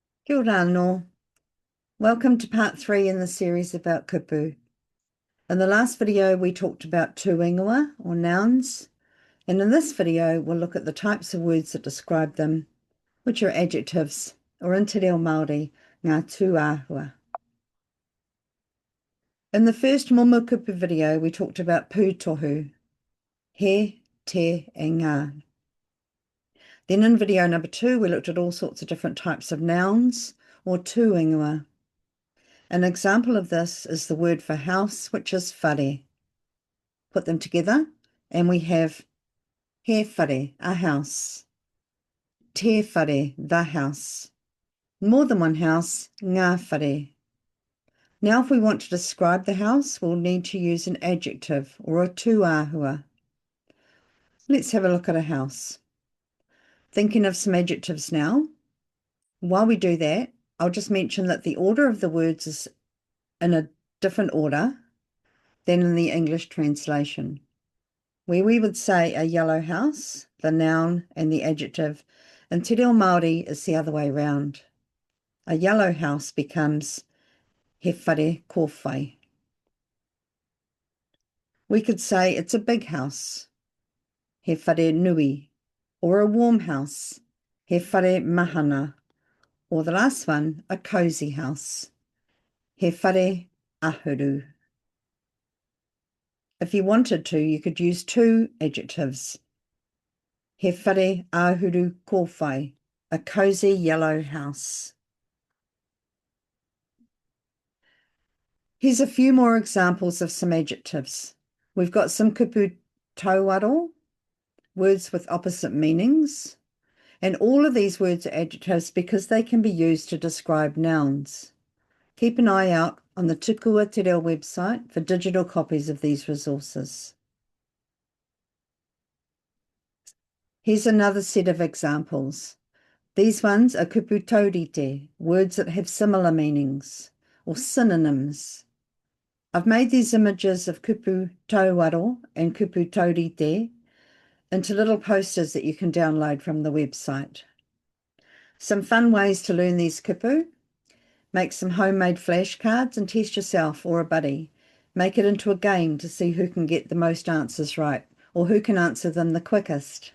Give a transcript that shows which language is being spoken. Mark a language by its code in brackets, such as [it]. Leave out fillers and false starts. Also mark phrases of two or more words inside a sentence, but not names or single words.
[mi] Kia ora anō. [en] Welcome to part 3 in the series about kupu. In the last video, we talked about tū or nouns, and in this video, we'll look at the types of words that describe them, which are adjectives, or in Te Reo Māori, [mi] ngā Tūāhua. [en] In the first [mi] Momo kupu [en] video, we talked about pūtohu, he, te, and ngā. Then in video number 2, we looked at all sorts of different types of nouns, or tū. An example of this is the word for house, which is whare. Put them together, and we have [mi] he whare, [en] a house. [mi] Te whare, [en] the house. More than one house, [mi] ngā whare. [en] Now, if we want to describe the house, we'll need to use an adjective or a tūāhua. Let's have a look at a house. Thinking of some adjectives now. While we do that, I'll just mention that the order of the words is in a different order than in the English translation. Where we would say a yellow house, the noun and the adjective, in Te Reo Māori is the other way around. A yellow house becomes [mi] he whare kōwhai. [en] We could say it's a big house, [mi] he whare nui, [en] or a warm house, [mi] he whare mahana, [en] or the last one, a cosy house, [mi] he whare āhuru. [en] If you wanted to, you could use two adjectives. [mi] He whare āhuru kōwhai, [en] a cosy yellow house. Here's a few more examples of some adjectives. We've got some [mi] kupu tauaro, [en] words with opposite meanings. And all of these words are adjectives because they can be used to describe nouns. Keep an eye out on the Tukua Te Reo website for digital copies of these resources. Here's another set of examples. These ones are [mi] kupu taurite, [en] words that have similar meanings, or synonyms. I've made these images of [mi] kupu tauaro [en] and [mi] kupu taurite [en] into little posters that you can download from the website. Some fun ways to learn these kupu. Make some homemade flashcards and test yourself or a buddy. Make it into a game to see who can get the most answers right or who can answer them the quickest.